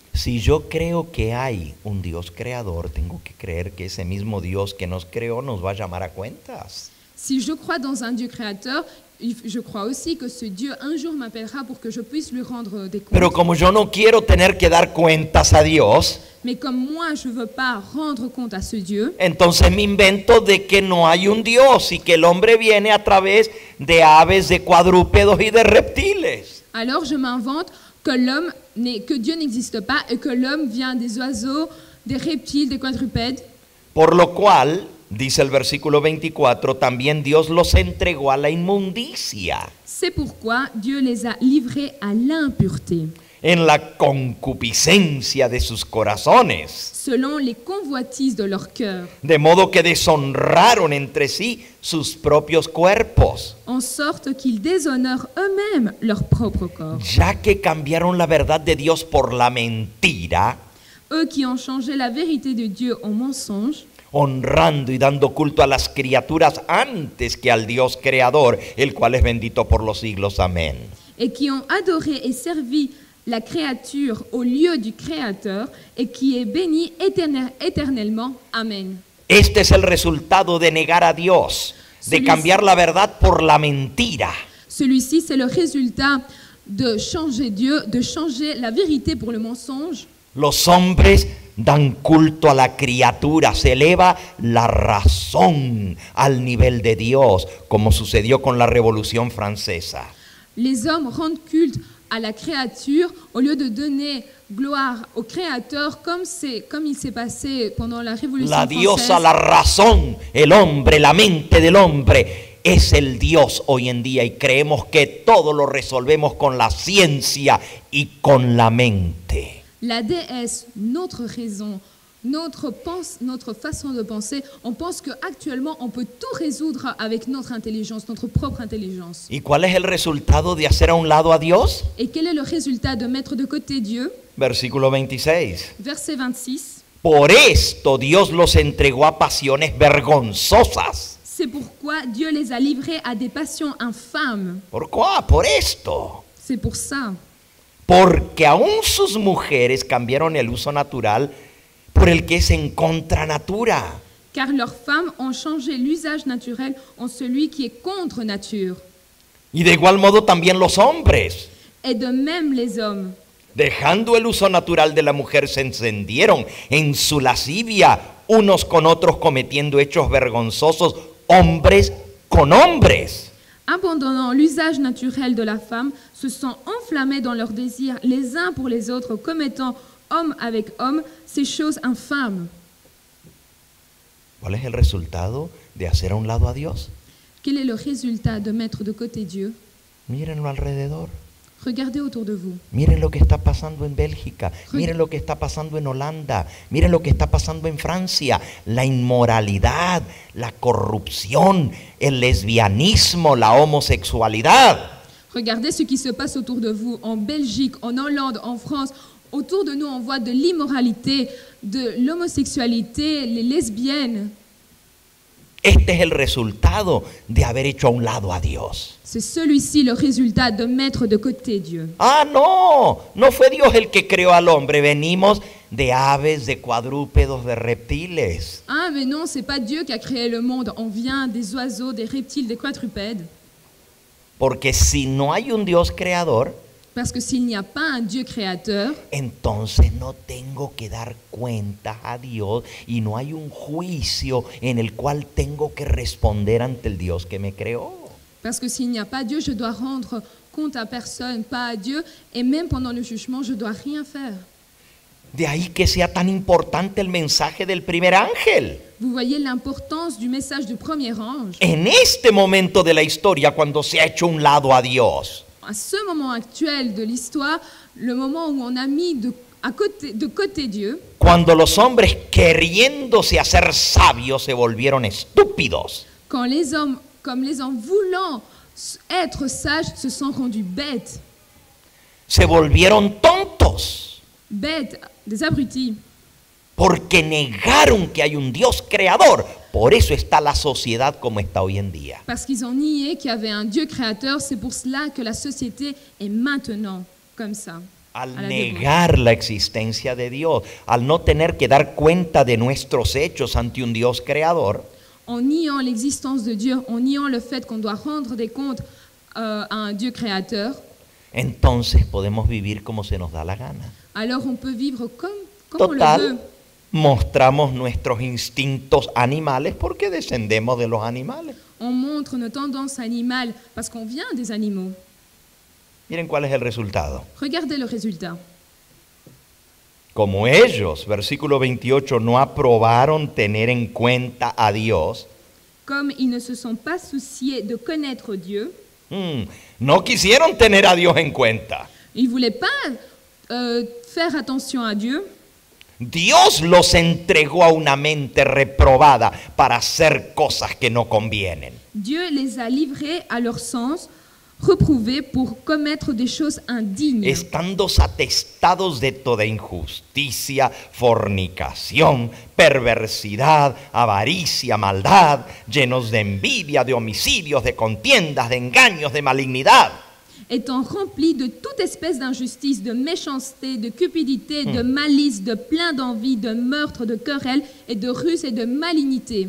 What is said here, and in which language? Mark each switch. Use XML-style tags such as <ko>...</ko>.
<es>Si yo creo que hay un Dios creador, tengo que creer que ese mismo Dios que nos creó nos va a llamar a cuentas.</es> <fr>Si je crois dans un Dieu créateur, je crois aussi que ce Dieu un jour m'appellera pour que je puisse lui rendre des comptes.</fr> <es>Pero como yo no quiero tener que dar cuentas a Dios,</es> <fr>Mais comme moi, je ne veux pas rendre compte à ce Dieu,</fr> <es>entonces me invento de que no hay un Dios y que el hombre viene a través de aves, de cuadrúpedos y de reptiles.</es> <fr>alors je m'invente que Dieu n'existe pas et que l'homme vient des oiseaux, des reptiles, des quadrupèdes.</fr> <es>Por lo cual, dice el versículo 24, también Dios los entregó a la inmundicia,</es> <fr>C'est pourquoi Dieu les a livrés à l'impureté,</fr> <es>en la concupiscencia de sus corazones,</es> <fr>selon les convoitises de leur cœur,</fr> <es>de modo que deshonraron entre sí sus propios cuerpos,</es> <fr>en sorte qu'ils déshonorent eux-mêmes leur propre corps.</fr> <es>ya que cambiaron la verdad de Dios por la mentira,</es> <fr>Eux qui ont changé la vérité de Dieu en mensonge,</fr> <es>honrando y dando culto a las criaturas antes que al Dios creador, el cual es bendito por los siglos. Amén.</es> <fr>et qui ont adoré et servi la créature au lieu du Créateur et qui est béni éternellement. Amen.</fr> <es>Este es el resultado de negar a Dios, de cambiar la verdad por la mentira.</es> <fr>Celui-ci, c'est le résultat de changer Dieu, de changer la vérité pour le mensonge.</fr> <es>Los hombres dan culto a la criatura, se eleva la razón al nivel de Dios, como sucedió con la Revolución Francesa.</es> <fr>Les hommes rendent culte à la créature au lieu de donner gloire au Créateur, comme il s'est passé pendant la Révolution</fr> <es>La</es> <fr>française.</fr> <es>diosa, la razón, el hombre, la mente del hombre, es el Dios hoy en día, y creemos que todo lo resolvemos con la ciencia y con la mente.</es> <fr>La déesse, notre raison, notre façon de penser, on pense qu'actuellement, on peut tout résoudre avec notre intelligence, notre propre intelligence.</fr> <es>¿Y cuál es el resultado de hacer a un lado a Dios?</es> <fr>Et quel est le résultat de mettre de côté Dieu?</fr> <es>Versículo 26.</es> <fr>Verset 26.</fr> <es>Por esto Dios los entregó a pasiones vergonzosas.</es> <fr>C'est pourquoi Dieu les a livrés à des passions infâmes.</fr> <es>¿Por qué? Por esto.</es> <fr>C'est pour ça.</fr> <es>Porque aún sus mujeres cambiaron el uso natural por el que es en contra natura.</es> <fr>Car leurs femmes ont changé l'usage naturel en celui qui est contre nature.</fr> <es>Y de igual modo también los hombres,</es> <fr>Et de même les hommes,</fr> <es>dejando el uso natural de la mujer, se encendieron en su lascivia unos con otros, cometiendo hechos vergonzosos, hombres con hombres.</es> <fr>abandonnant l'usage naturel de la femme, se sont enflammés dans leurs désirs les uns pour les autres, commettant homme avec homme ces choses infâmes.</fr> <es>¿Cuál es el resultado de hacer a un lado a Dios?</es> <fr>Quel est le résultat de mettre de côté Dieu?</fr> <es>Mírenlo alrededor.</es> <fr>Regardez autour de vous.</fr> <es>Miren lo que está pasando en Bélgica, miren lo que está pasando en Holanda, miren lo que está pasando en Francia, la inmoralidad, la corrupción, el lesbianismo, la homosexualidad.</es> <fr>Regardez ce qui se passe autour de vous, en Belgique, en Hollande, en France. Autour de nous, on voit de l'immoralité, de l'homosexualité, les lesbiennes.</fr> <es>Este es el resultado de haber hecho a un lado a Dios.</es> <fr>C'est celui-ci le résultat de mettre de côté Dieu.</fr> <es>Ah, no fue Dios el que creó al hombre, venimos de aves, de cuadrúpedos, de reptiles.</es> <fr>Ah, mais non, c'est pas Dieu qui a créé le monde. On vient des oiseaux, des reptiles, des quadrupèdes.</fr> <es>Porque si no hay un Dios creador,</es> <fr>Parce que s'il n'y a pas un Dieu créateur,</fr> <es>entonces no tengo que dar cuentas a Dios y no hay un juicio en el cual tengo que responder ante el Dios que me creó.</es> <fr>parce que s'il n'y a pas Dieu, je dois rendre compte à personne, pas à Dieu. Et même pendant le jugement, je dois rien faire.</fr> <es>De ahí que sea tan importante el mensaje del primer ángel.</es> <fr>Vous voyez l'importance du message du premier ange.</fr> <es>En este momento de la historia, cuando se ha hecho un lado a Dios,</es> <fr>À ce moment actuel de l'histoire, le moment où on a mis de côté Dieu,</fr> <es>cuando los hombres, queriéndose hacer sabios, se volvieron estúpidos.</es> <fr>quand les hommes, comme les hommes voulant être sages, se sont rendus bêtes,</fr> <es>Se volvieron tontos</es> <fr>bêtes, des abrutis,</fr> <es>porque negaron que hay un Dios creador. Por eso está la sociedad como está hoy en día.</es> <fr>parce qu'ils ont nié qu'il y avait un Dieu créateur. C'est pour cela que la société est maintenant comme ça.</fr> <es>Al</es> <fr>à la dévotion.</fr> <es>negar la existencia de Dios, al no tener que dar cuenta de nuestros hechos ante un Dios creador,</es> <fr>En niant l'existence de Dieu, en niant le fait qu'on doit rendre des comptes à un Dieu créateur,</fr> <es>entonces podemos vivir como se nos da la gana.</es> <fr>alors on peut vivre comme on le veut.</fr> <es>Total, mostramos nuestros instintos animales porque descendemos de los animales.</es> <fr>On montre nos tendances animales parce qu'on vient des animaux.</fr> <es>Miren cuál es el resultado.</es> <fr>Regardez le résultat.</fr> <es>Como ellos, versículo 28, no aprobaron tener en cuenta a Dios,</es> <fr>Comme ils ne se sont pas souciés de connaître Dieu,</fr> <es>no quisieron tener a Dios en cuenta.</es> <fr>ils ne voulaient pas faire attention à Dieu.</fr> <es>Dios los entregó a una mente reprobada para hacer cosas que no convienen.</es> <fr>Dieu les a livrés à leur sens reprouvés pour commettre des choses indignes,</fr> <es>estando atestados de toda injusticia, fornicación, perversidad, avaricia, maldad, llenos de envidia, de homicidios, de contiendas, de engaños, de malignidad.</es> <fr>étant remplis de toute espèce d'injustice, de méchanceté, de cupidité, de malice, de plein d'envie, de meurtre, de querelle et de ruse et de malignité.</fr>